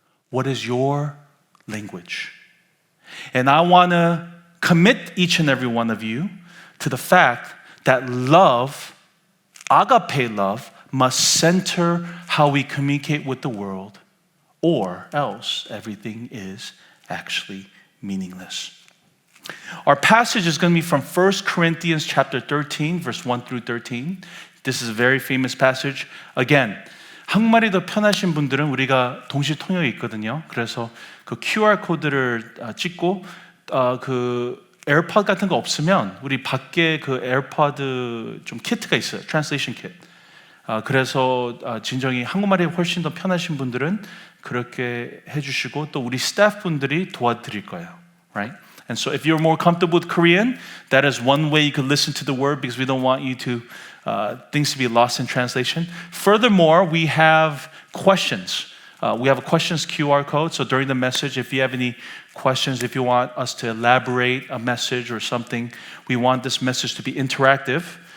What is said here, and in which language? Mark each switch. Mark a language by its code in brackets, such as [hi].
[en] What is your language? And I want to commit each and every one of you to the fact that love, agape love, must center how we communicate with the world, or else everything is actually meaningless. Our passage is going to be from 1 Corinthians chapter 13, verse 1 through 13. This is a very famous passage. [ko] Again, 한국말이 더 편하신 분들은 우리가 동시 통역이 있거든요. 그래서 그 QR 코드를 찍고 그 에어팟 같은 거 없으면 우리 밖에 그 에어팟 좀 키트가 있어요. 트랜슬레이션 키트. 그래서 진정이 한국말이 훨씬 더 편하신 분들은 그렇게 해주시고 또 우리 스태프분들이 도와드릴 거예요. [en] Right? And so if you're more comfortable with Korean, that is one way you can listen to the word, because we don't want you to things to be lost in translation. Furthermore, we have questions. We have a questions QR code. So during the message, if you have any questions, if you want us to elaborate a message or something, we want this message to be interactive.